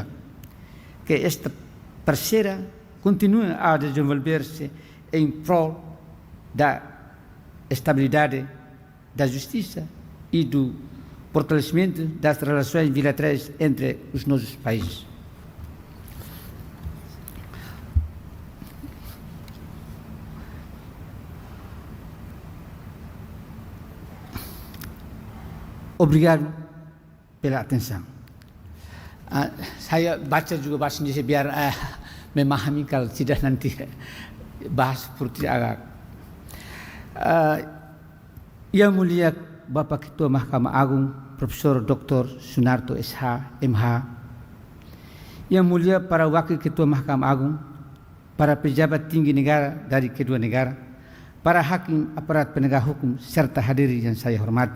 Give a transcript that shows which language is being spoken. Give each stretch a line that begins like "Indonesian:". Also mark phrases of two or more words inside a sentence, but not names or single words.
Portuguese: Que esta parceira continue a desenvolver-se em prol da estabilidade, da justiça e do fortalecimento das relações bilaterais entre os nossos países. Obrigado pela atenção.
Indonesian: Saya baca juga bahasa Indonesia biar memahami kalau tidak nanti bahas seperti agak. Yang mulia Bapak Ketua Mahkamah Agung Profesor Dr. Sunarto SH MH, Yang mulia para Wakil Ketua Mahkamah Agung, para pejabat tinggi negara dari kedua negara, para hakim aparat penegak hukum serta hadirin yang saya hormati.